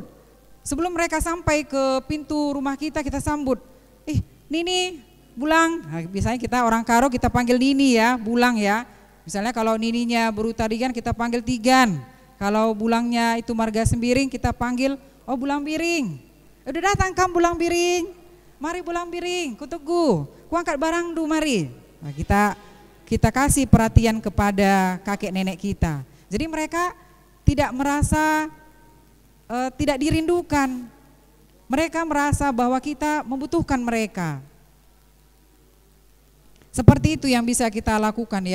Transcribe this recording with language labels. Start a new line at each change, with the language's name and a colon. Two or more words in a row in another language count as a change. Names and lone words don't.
Indonesian: Sebelum mereka sampai ke pintu rumah kita sambut. Nini, Bulang. Nah, biasanya kita orang Karo kita panggil Nini ya, Bulang ya. Misalnya kalau Nininya Berutarigan kita panggil Tigan. Kalau Bulangnya itu Marga Sembiring kita panggil Bulang Biring. Udah datang kamu Bulang Biring. Mari Bulang Biring, Kutugu, kuangkat barang du mari. Nah, kita kasih perhatian kepada kakek nenek kita. Jadi mereka tidak merasa tidak dirindukan. Mereka merasa bahwa kita membutuhkan mereka. Seperti itu yang bisa kita lakukan ya.